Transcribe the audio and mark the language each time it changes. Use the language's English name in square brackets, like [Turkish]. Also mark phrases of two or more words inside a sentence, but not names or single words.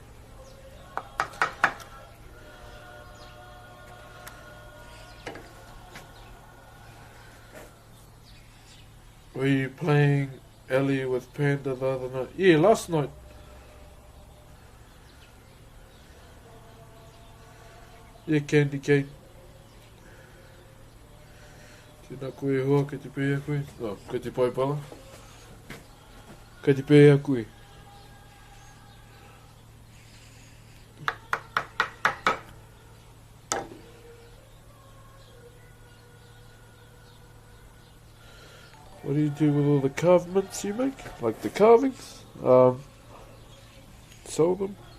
[English] Were you playing Ellie with Panda the other night? Yeah, last night. Yeah, Candy Cane. [Māori] Tēnā koe hoa, kei te pēhea koe. Oh, kei te pai pala. Kei te pēhea koe. [English] What do you do with all the carvements you make? Like the carvings? Sell them?